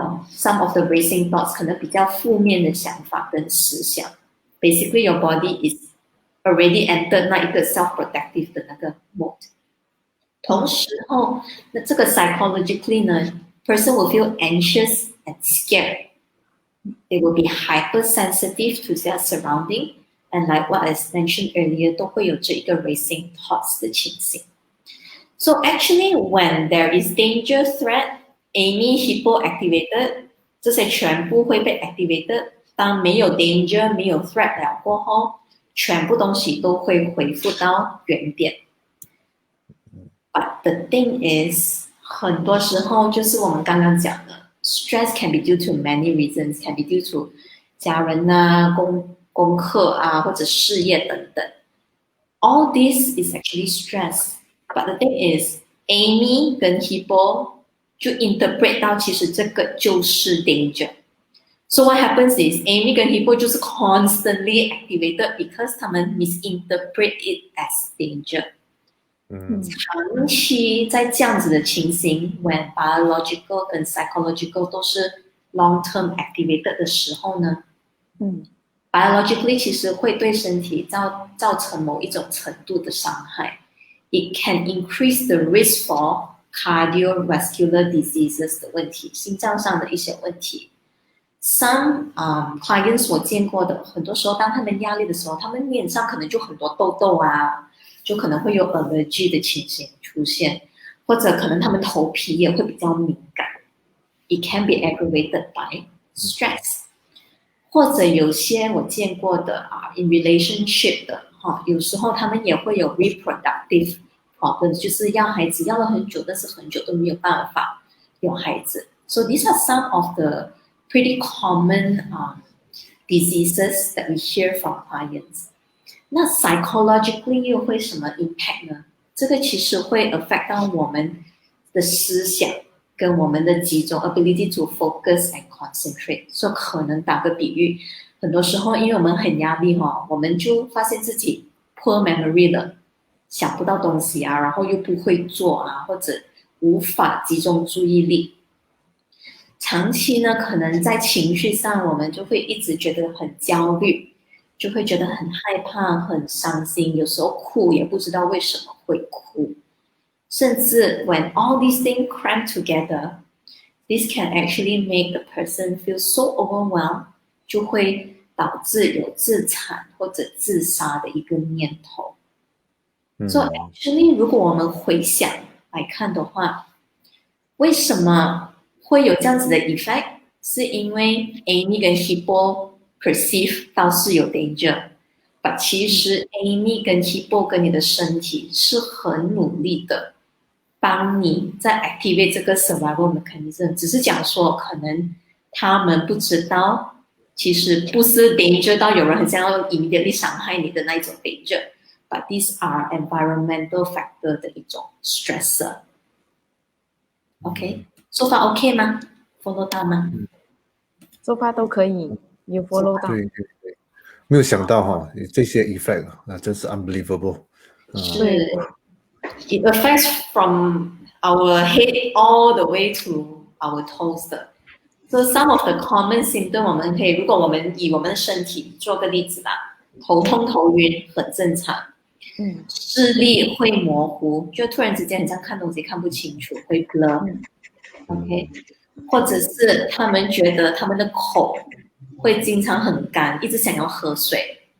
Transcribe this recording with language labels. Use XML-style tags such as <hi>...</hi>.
<en>Some of the racing thoughts</en> <zh>可能比较负面的想法跟思想。</zh> <en>Basically, your body is already entered</en> <zh>那一个</zh> <en>self-protective 的那个 mode。</en> <zh>同时那这个</zh> <en>psychologically 呢 ，person will feel anxious and scared. They will be hypersensitive to their surrounding, and like what I mentioned earlier,</en> <zh>都会有这一个</zh> <en>racing thoughts 的情形。 So actually, when there is danger, threat, Amy, Hippo activated,</en> <zh>这些全部会被</zh> <en>activated。</en> <zh>当没有 danger, 没有 threat 了过后，全部东西都会恢复到原点。</zh> <en>But the thing is,</en> <zh>很多时候就是我们刚刚讲的</zh> <en>，stress can be due to many reasons, can be due to</en> <zh>家人啊、功课啊或者事业等等。</zh> <en>All this is actually stress. But the thing is, Amy 跟 Hippo 就 interpret 到其实这个</en> <zh>就是</zh> <en>danger. So what happens is Amy 跟 Hippo</en> <zh>就是</zh> <en>constantly activated because</en> <zh>他们</zh> <en>misinterpret it as danger.</en> <zh>长期在这样子的情形</zh> <en>when biological</en> <zh>跟 psychological 都是 long term activated 的时候呢biologically 其实会对身体造成某一种程度的伤害。</zh> <en>It can increase the risk for cardiovascular diseases 的问题，</en> <zh>心脏上的一些问题。</zh> <en>Some clients</en> <zh>我见过的，很多时候当他们压力的时候，他们脸上可能就很多痘痘啊，就可能会有 allergy 的情形出现，或者可能他们头皮也会比较敏感。</zh> <en>It can be aggravated by stress。</en> <zh>或者有些我见过的</zh> <en>in relationship</en> <zh>的有时候他们也会有</zh> <en>reproductive problems，</en> <zh>就是要孩子要了很久，但是很久都没有办法有孩子。</zh> <en>So these are some of the pretty common diseases that we hear from clients.</en> <zh>那 psychologically 又会什么 impact 呢？这个其实会 affect 到我们的思想跟我们的集中</zh> <en>ability to focus and concentrate。</en> <zh>所以可能打个比喻，很多时候因为我们很压力我们就发现自己</zh> <en>poor memory</en> <zh>了，想不到东西啊，然后又不会做啊，或者无法集中注意力。长期呢，可能在情绪上我们就会一直觉得很焦虑，就会觉得很害怕、很伤心，有时候哭也不知道为什么会哭。甚至</zh> <en>when all these things cram together, this can actually make the person feel so overwhelmed,</en> <zh>就会导致有自残或者自杀的一个念头。 So actually 如果我们回想来看的话，为什么会有这样子的 effect？是因为 Amy 跟 Hippo perceive 到是有 danger， but 其实 Amy 跟 Hippo 跟你的身体是很努力的帮你在 activate 这个</zh> <en>survival mechanism，</en> <zh>只是讲说可能他们不知道其实不是 danger 到有人很想要 immediately 伤害你的那一种 danger，</zh> <en>but these are environmental factor</en> <zh>的一种 stressor。</zh> <en>OK， so far OK 吗？</en> <zh>follow 到吗？so far 都可以，有 follow 到。对，没有想到这些 effect 真是 unbelievable。</zh> <en>是，it affects from our head all the way to our toes</en> <zh>的。</zh> <en>So some of the common symptoms</en> <zh>我们可以，如果我们以我们的身体做个例子吧，头痛头晕很正常，视力会模糊，就突然之间很像看东西看不清楚，会 blur。OK， 或者是他们觉得他们的口会经常很干，一直想要喝水。</zh>